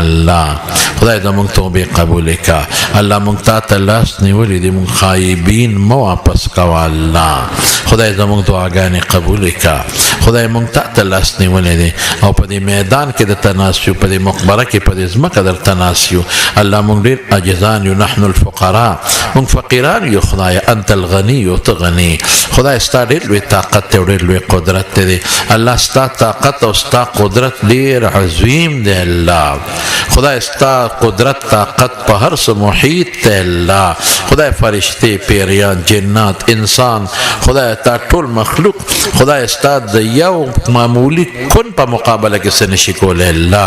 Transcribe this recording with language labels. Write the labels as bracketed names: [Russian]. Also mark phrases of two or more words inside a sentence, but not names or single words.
[Pashto] الله خدای زموږ توبې قبول کا. الله موږ تا ته لاس نیولي دي، موږ خایبین مه واپس کوه الله. خدای زموږ دعاګانې قبول کا. خدای موږ تا ته لاس نیولي دي او په دې میدان کې درته ناست یو، په دې مقبره کې په دې ځمکه درته ناست یو الله. موږ ډېر عاجزان یو، [Arabic] نحن الفقراء، [Pashto] موږ فقیران یو خدای. [Arabic] انت الغني [Pashto] او ته غني. خدای ستا ډېر لوی طاقت دی او ډېر لوی قدرت دی. الله ستا طاقت او ستا قدرت ډېر عظیم دی الله. خدای ستا قدرت طاقت په هر څه محیط دی الله. خدای فرشتې پیریان جنات انسان خدای تا ټول مخلوق خدای ستا د یو معمولی کن په مقابله کې څه نشي کولی الله.